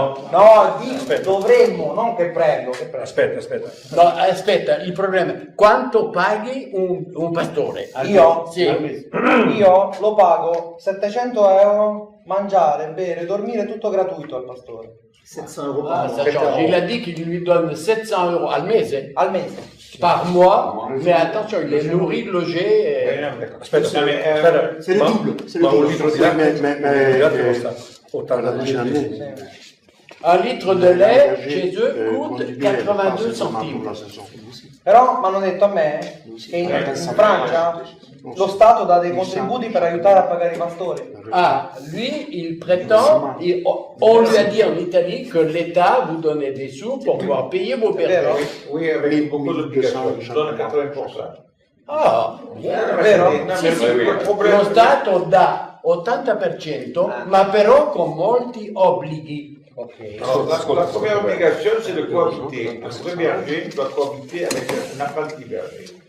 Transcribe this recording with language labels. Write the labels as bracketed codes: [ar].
[it] No, dovremmo, non che prendo, Aspetta. No, aspetta, il problema è quanto paghi un pastore? Io? Sì. Io lo pago 700 euro, mangiare, bere, dormire, tutto gratuito al pastore. [fr] 700 euros Ah, par ça mois. change. Il a dit qu'il lui donne 700 euros [it] al mese? Al mese. [fr] Par mois, mais attention, il est nourri, logé. [it] Aspetta, [fr] C'est le double. C'est le [it] ma un [fr] double. [it] litro di latte costa 80 centesimi. [fr] Un litre de lait chez eux coûte 82 centimes. [it] Però mi hanno detto a me che in Francia lo Stato dà dei contributi per aiutare a pagare i pastori. [fr] Ah, lui, il prétend, on lui a dit en Italie que l'État vous donnait des sous pour pouvoir payer vos bergers. Oui, avec beaucoup d'obligations, je donne 80%. [it] Ah, È vero? sì, sì. Lo Stato dà 80%, ma però con molti obblighi. [fr] La première obligation, c'est de cohabiter. Un vrai berger doit cohabiter avec un apprenti berger.